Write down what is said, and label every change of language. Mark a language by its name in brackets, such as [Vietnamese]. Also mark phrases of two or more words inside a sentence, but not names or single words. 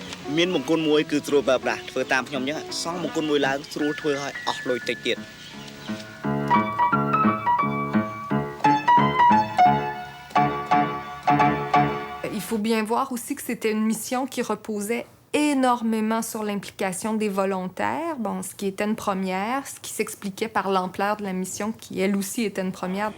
[Khmer] មានមង្គលមួយគឺស្រួលប្រើប្រាស់ធ្វើតាមខ្ញុំអញ្ចឹងសងមង្គលមួយឡើងស្រួលធ្វើឲ្យអស់លុយតិចទៀត [French] Il faut bien voir aussi que c'était une mission qui reposait énormément sur l'implication des volontaires, bon, ce qui était une première, ce qui s'expliquait par l'ampleur de la mission, qui elle aussi était une première.